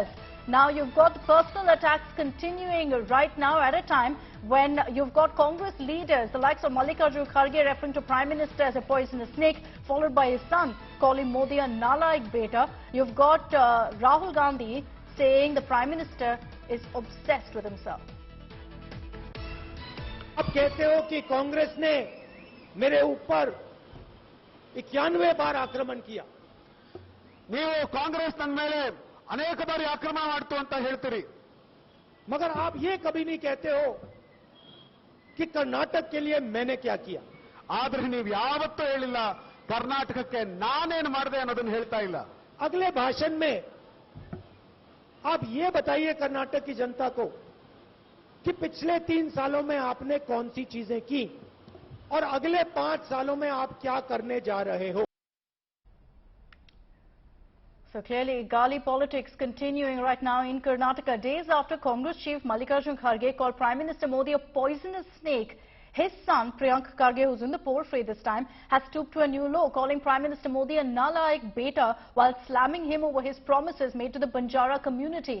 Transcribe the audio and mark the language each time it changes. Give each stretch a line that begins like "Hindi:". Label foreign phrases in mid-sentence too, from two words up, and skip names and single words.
English: Now you've got personal attacks continuing right now at a time when you've got Congress leaders, the likes of Mallikarjun Kharge referring to Prime Minister as a poisonous snake, followed by his son calling Modi a
Hindi: नालायक बेटा.
English: You've got Rahul Gandhi saying the Prime Minister is obsessed with himself.
Hindi: आप कहते हो कि कांग्रेस ने मेरे ऊपर 91 बार आक्रमण किया।
Kannada: ನೀವು ಕಾಂಗ್ರೆಸ್ ನನ್ನ ಮೇಲೆ ಅನೇಕ ಬಾರಿ ಆಕ್ರಮಣ ಮಾಡ್ತು ಅಂತ ಹೇಳ್ತೀರಿ,
Hindi: मगर आप ये कभी नहीं कहते हो कि कर्नाटक के लिए मैंने क्या किया।
Kannada: ಆದ್ರೆ ನೀವು ಯಾವತ್ತೂ ಹೇಳಿಲ್ಲ ಕರ್ನಾಟಕಕ್ಕೆ ನಾನೇನು ಮಾಡಿದೆ ಅನ್ನೋದನ್ನ ಹೇಳ್ತಾ ಇಲ್ಲ।
Hindi: अगले भाषण में आप ये बताइए कर्नाटक की जनता को कि पिछले 3 सालों में आपने कौन सी चीजें की और अगले 5 सालों में आप क्या करने जा रहे हो।
English: So clearly, Gali politics continuing right now in Karnataka. Days after Congress chief Mallikarjun Kharge called Prime Minister Modi a poisonous snake, his son Priyank Kharge, who's in the portrait this time, has stooped to a new low, calling Prime Minister Modi a
Hindi: नालायक बेटा
English: while slamming him over his promises made to the Banjara community.